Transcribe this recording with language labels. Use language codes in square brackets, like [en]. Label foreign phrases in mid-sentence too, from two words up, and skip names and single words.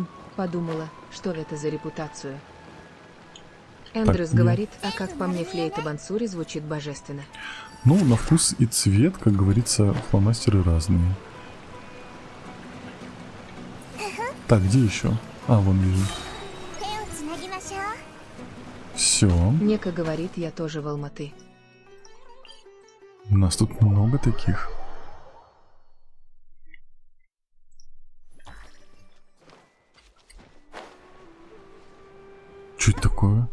[ru] Подумала, что это за репутацию. Эндрюс нет. говорит, как по мне флейта Бансури звучит божественно. Ну, на вкус и цвет, как говорится, фломастеры разные. Так, где еще? А, вон вижу. [ja] 手をつなぎましょう [ru] Все. Нека говорит, я тоже в Алматы. У нас тут много таких. Что это такое?